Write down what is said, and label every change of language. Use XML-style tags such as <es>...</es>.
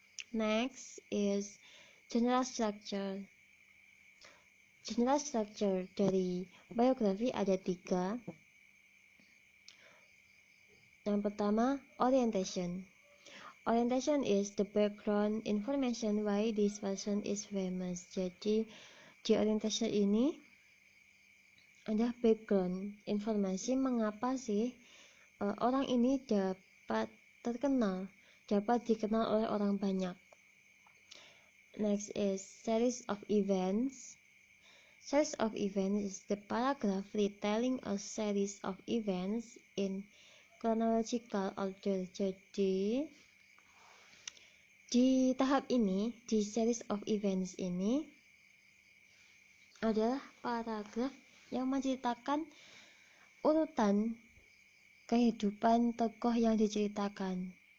<en>Next is general structure. General structure</en> <id>dari biografi ada 3. Yang pertama, orientation.</id> <en>Orientation is the background information why this person is famous.</en> <id>Jadi di orientation ini ada background informasi mengapa sih orang ini dapat terkenal, dapat dikenal oleh orang banyak.</id> <en>Next is series of events. Series of events is the paragraph retelling a series of events in chronological order.</en> <id>Jadi di tahap ini, di</id> <en>series of events</en> <id>ini adalah paragraf yang menceritakan urutan kehidupan tokoh yang diceritakan.</id>